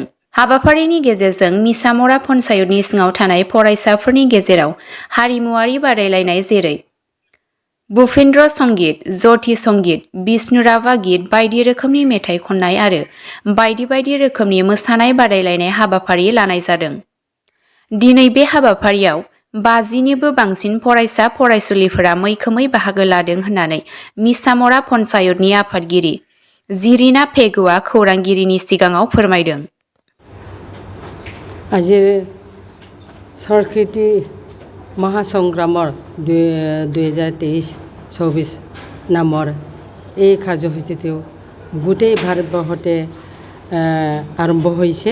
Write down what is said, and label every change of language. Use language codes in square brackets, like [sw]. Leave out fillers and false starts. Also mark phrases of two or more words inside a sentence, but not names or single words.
[brx] हाबाफारिनि गेजेरजों मिसामरा पन्चायतनि सिङाव थानाय फरायसाफोरनि गेजेराव हारिमुआरि बादायलायनाय जेरै भुपेन्द्र संगीत, ज्योति संगीत, विष्णु राभा गीत बायदि रोखोमनि मेथाइ खननाय आरो बायदि रोखोमनि मोसानाय बादायलायनाय हाबाफारि लानाय जादों। दिनै बे हाबाफारियाव 50निबो बांसिन फरायसा फरायसुलिफोरा मैखोमै बाहागो लादों होननानै मिसामरा पन्चायतनि आफादगिरि जिरिना पेगुआ खौरांगिरिनि सिगाङाव फोरमायदों। [as] আজিৰ সংস্কৃতি মহাসংগ্ৰামৰ 2023-24 নামৰ এই কাৰ্যসূচীটো গোটেই ভাৰতবৰ্ষতে আৰম্ভ হৈছে।